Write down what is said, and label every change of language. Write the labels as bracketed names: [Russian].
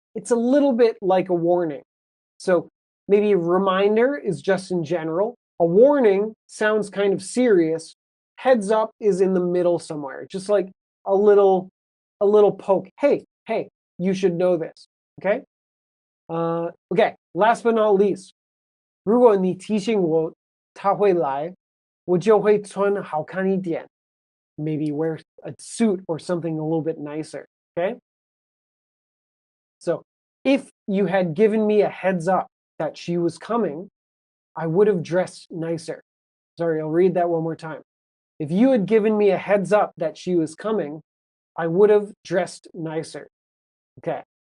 [English] It's a little bit like a warning. So maybe a reminder is just in general. A warning sounds kind of serious. Heads up is in the middle somewhere, just like a little poke. Hey, you should know this, okay? Okay, last but not least, [Chinese] 如果你提醒我他会来，我就会穿好看一点. [English] Maybe wear a suit or something a little bit nicer, okay? So if you had given me a heads up that she was coming, I would have dressed nicer. Sorry, I'll read that one more time. If you had given me a heads up that she was coming, I would have dressed nicer. Okay.